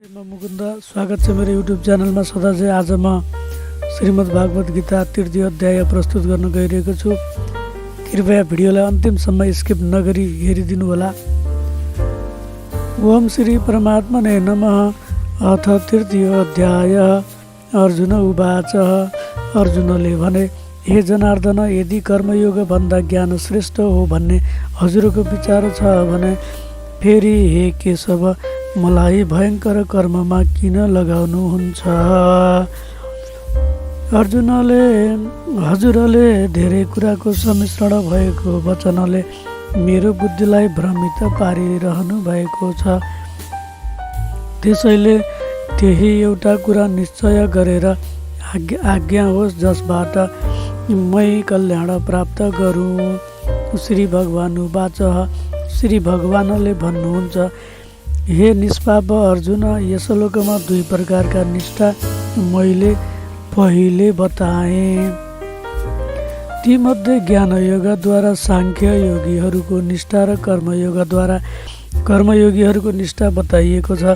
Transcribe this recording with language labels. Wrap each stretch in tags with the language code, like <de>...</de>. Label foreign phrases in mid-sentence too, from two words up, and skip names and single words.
<ne>म मुकुन्द स्वागत छ मेरो युट्युब च्यानलमा सदा चाहिँ आज म श्रीमद् भागवत गीता तृतीय अध्याय प्रस्तुत गर्न गइरहेको छु। कृपया भिडियोलाई अन्तिमसम्म स्किप नगरी हेरिदिनु होला।</ne> <sa>ओम श्री परमात्मने नमः। अथ तृतीय अध्याय। अर्जुन उवाच।</sa> <ne>अर्जुनले भने, हे जनार्दन, यदि कर्मयोग भन्दा ज्ञान श्रेष्ठ हो भन्ने हजुरको विचार छ भने फेरि हे केशव मलाई भयङ्कर कर्ममा किन लगाउनुहुन्छ? हजुरले धेरै कुराको सम्मिश्रण भएको वचनले मेरो बुद्धिलाई भ्रमित पारिरहनु भएको छ। त्यसैले त्यही एउटा कुरा निश्चय गरेर आज्ञा होस् जसबाट मै कल्याण प्राप्त गरौँ।</ne> <sa>श्री भगवान् उवाच।</sa> <ne>श्री भगवानले भन्नुहुन्छ, हे निष्पाप अर्जुन, यस लोकमा दुई प्रकारका निष्ठा मैले पहिले बताएँ। तीमध्ये ज्ञानयोगद्वारा सांख्य योगीहरूको निष्ठा र कर्मयोगीहरूको निष्ठा बताइएको छ।</ne>